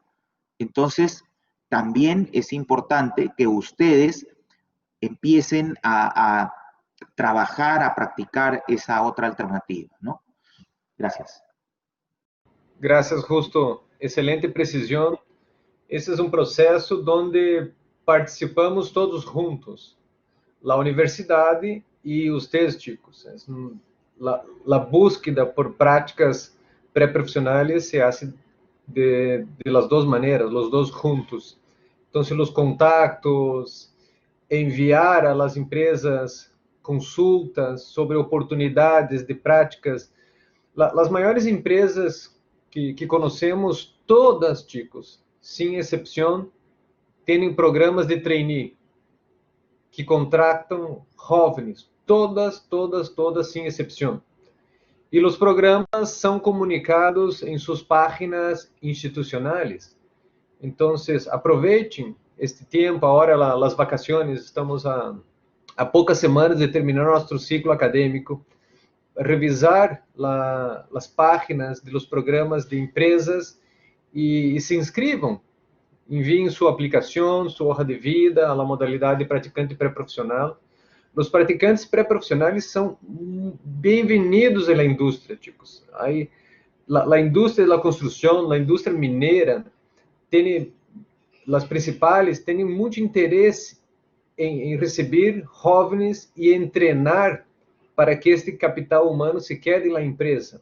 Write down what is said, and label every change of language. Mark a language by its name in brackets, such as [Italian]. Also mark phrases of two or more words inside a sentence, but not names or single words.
[Spanish] Entonces, también es importante que ustedes empiecen a trabajar, a practicar esa otra alternativa, ¿no? Gracias. Gracias, Justo. Excelente precisión. [Portuguese] Esse é um processo onde participamos todos juntos, a universidade e os chicos. A búsqueda por práticas pré-profissionais [Spanish] se hace de las [Portuguese] duas maneiras, os dois juntos. Então, os contactos, enviar [Spanish] a las [Portuguese] empresas consultas sobre oportunidades de práticas. As maiores empresas que conhecemos, todas, chicos, sem exceção, têm programas de trainee que contratam jovens, todas, sem exceção. E os programas são comunicados em suas páginas institucionais. Então, aproveitem [Spanish] este tiempo, ahora las vacaciones, estamos a pocas semanas de terminar nuestro ciclo académico, revisar las páginas de los programas de empresas y se inscriban. [Portuguese] Enviem sua aplicação, sua [Spanish] hoja de vida, a la [Portuguese] modalidade de praticante pré-profissional. Os praticantes pré-profissionais são bem-vindos na indústria, chicos. Aí, a indústria da construção, a indústria mineira, tem as principais têm muito interesse em receber jovens e em treinar para que este capital humano [Spanish] se quede [Portuguese] na empresa.